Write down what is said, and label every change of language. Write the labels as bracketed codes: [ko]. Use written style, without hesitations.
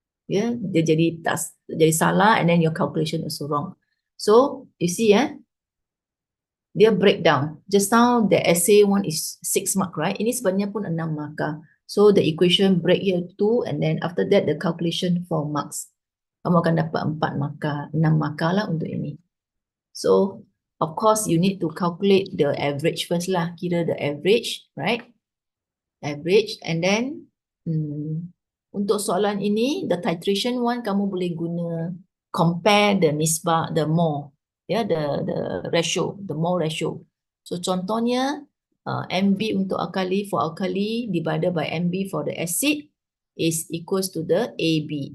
[en] Ya, [ms] dia jadi salah [en] and then your calculation also wrong. So, you see dia breakdown. Just now the essay one is 6 mark, right? [ms] Ini sebenarnya pun 6 markah. [en] So the equation break here 2 and then after that the calculation 4 marks. [ms] Kamu akan dapat 4 markah, 6 markah lah untuk ini. [en] So of course you need to calculate the average first lah. Kira the average, right? Average and then untuk soalan ini the titration one [ms] kamu boleh guna [en] compare the nisbah, the mole. Ya, the ratio, the mole ratio. So contohnya MB untuk alkali for alkali divided by MB for the acid is equals to the AB.